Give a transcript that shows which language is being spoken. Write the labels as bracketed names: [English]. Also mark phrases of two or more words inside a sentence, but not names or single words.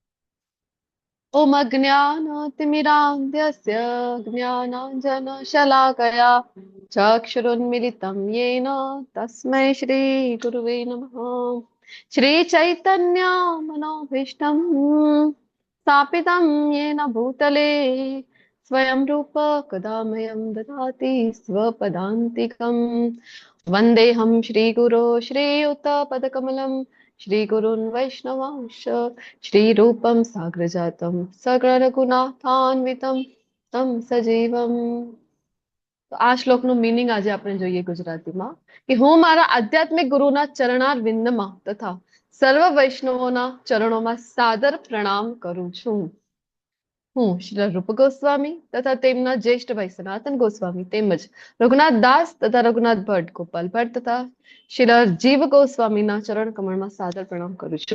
[Sanskrit] ॐ अज्ञानतिमिरान्धस्य ज्ञानाञ्जनशलाकया चक्षुरुन्मीलितं येन तस्मै श्री गुरवे नमः. श्री चैतन्य मनोभीष्टं स्थापितं येन भूतले स्वयं रूप कदा मह्यं ददाति स्वपदान्तिकम्. वन्देऽहं श्रीगुरो श्रीयुतपदकमलं श्रीगुरुन् वैष्णवांश श्रीरूपं साग्रजातं सगणरघुनाथान्वितं तं सजीवम्. [Gujarati] તો આ શ્લોકનું મીનિંગ આજે આપણે જોઈએ ગુજરાતીમાં કે હું મારા આધ્યાત્મિક ગુરુના ચરણાર વિંદમાં તથા સર્વ વૈષ્ણવોના ચરણોમાં સાદર પ્રણામ કરું છું. હું શ્રી રૂપ ગોસ્વામી તથા તેમના જ્યેષ્ઠ ભાઈ સનાતન ગોસ્વામી તેમજ રઘુનાથ દાસ તથા રઘુનાથ ભટ્ટ, ગોપાલ ભટ્ટ તથા શ્રી જીવ ગોસ્વામીના ચરણ કમળમાં સાદર પ્રણામ કરું છું.